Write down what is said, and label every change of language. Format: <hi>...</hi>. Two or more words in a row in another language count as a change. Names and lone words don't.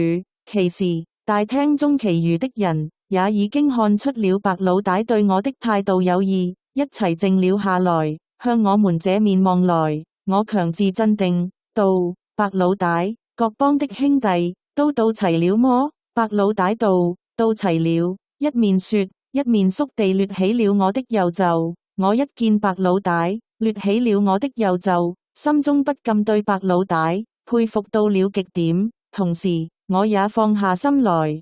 <zh>其時大廳中其餘的人也已經看出了白老大對我的態度有異，一齊靜了下來，向我們這面望來。我強自鎮定，道：白老大，各幫的兄弟都到齊了麼？白老大道：到齊了。一面說， 一面宿地掠起了我的右袖。我一見白老大掠起了我的右袖，心中不禁對白老大佩服到了極點，同時我也放下心來。</zh>